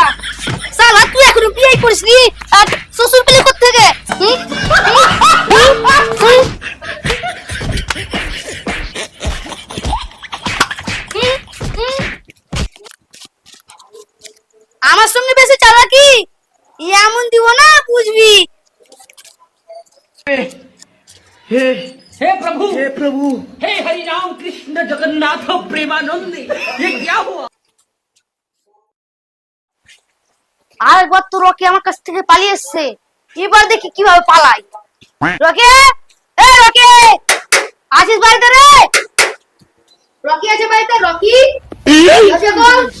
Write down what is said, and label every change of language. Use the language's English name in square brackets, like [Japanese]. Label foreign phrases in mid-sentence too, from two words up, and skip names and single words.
[Bangla] শালা, তুই এখনো বিয়ে করিসনি আর শ্বশুর পেলে কোত্থেকে? আমার সঙ্গে বেশি চালাকি এমন দিব না, বুঝবি? [Hindi] हे प्रभु हे हरि राम कृष्ण जगन्नाथ प्रेमानंद ये क्या हुआ [Bangla] আরেকবার তো রকি আমার কাছ থেকে পালিয়ে এসছে। এবার দেখি কিভাবে পালাই। রকি, রকি, আছিস বাড়িতে রে? রকি আছে বাড়িতে? রকি আছে গো?